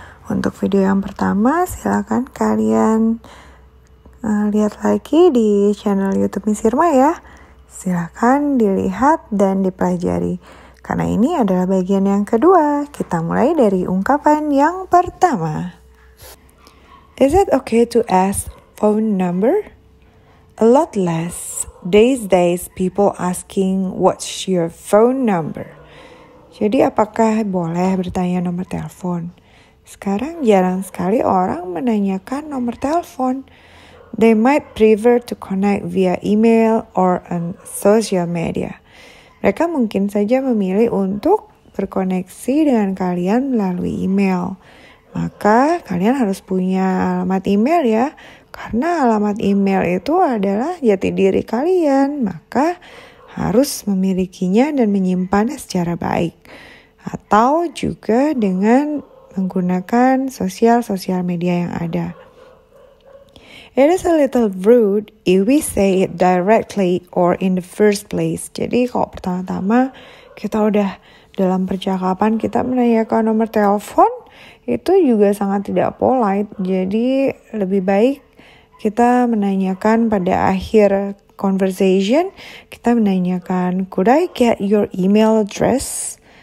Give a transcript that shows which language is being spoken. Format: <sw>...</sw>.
<id>Untuk video yang pertama, silakan kalian lihat lagi di channel YouTube Miss Irma ya. Silakan dilihat dan dipelajari. Karena ini adalah bagian yang kedua. Kita mulai dari ungkapan yang pertama.</id> <en>Is it okay to ask phone number? A lot less. These days people asking what's your phone number.</en> <id>Jadi apakah boleh bertanya nomor telepon? Sekarang jarang sekali orang menanyakan nomor telepon.</id> <en>They might prefer to connect via email or on social media.</en> <id>Mereka mungkin saja memilih untuk berkoneksi dengan kalian melalui email. Maka kalian harus punya alamat email ya. Karena alamat email itu adalah jati diri kalian. Maka harus memilikinya dan menyimpannya secara baik. Atau juga dengan menggunakan sosial media yang ada.</id> <en>It is a little rude if we say it directly or in the first place.</en> <id>Jadi kalau pertama-tama kita udah dalam percakapan kita menanyakan nomor telepon, itu juga sangat tidak polite. Jadi lebih baik kita menanyakan pada akhir conversation, kita menanyakan,</id> <en>could I get your email address?</en>